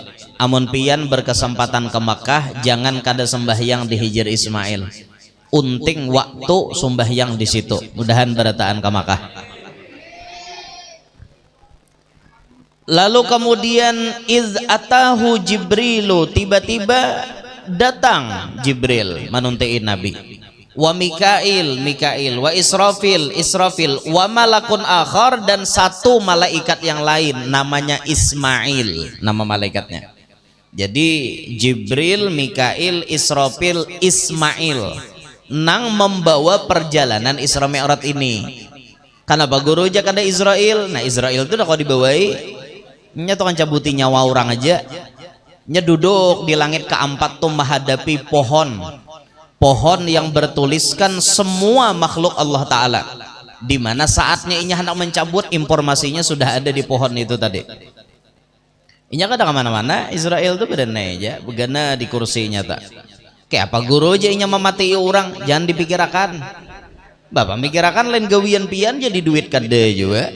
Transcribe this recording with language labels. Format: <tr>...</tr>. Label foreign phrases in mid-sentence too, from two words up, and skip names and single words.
<bjn>Amun pian berkesempatan ke Makkah, jangan kada sembahyang di Hijr Ismail. Unting waktu sembahyang di situ. Mudahan berataan ke Makkah. Lalu kemudian</bjn> <ar>إذ أتاه جبريل,</ar> <bjn>tiba-tiba datang Jibril menuntiin Nabi.</bjn> <ar>وميكائيل, وإسرافيل، وملك آخر,</ar> <id>dan 1 malaikat yang lain namanya Ismail, nama malaikatnya.</id> <bjn>Jadi Jibril, Mikail, Israfil, Ismail nang membawa perjalanan Isra Mi'raj ini. Kenapa guru aja kada Israel? Nah Israel itu udah kau dibawai nya tuh kan cabuti nyawa orang aja, nya duduk di langit ke-4 tuh menghadapi pohon yang bertuliskan semua makhluk Allah Ta'ala, dimana saatnya inya hendak mencabut informasinya sudah ada di pohon itu tadi. Inya kada kemana-mana, Israel tuh berenai aja begana di kursinya tak. Kayak apa guru aja inya memati orang, jangan dipikirakan. Bapak mikirakan lain gawian pian jadi duit kada juga.</bjn>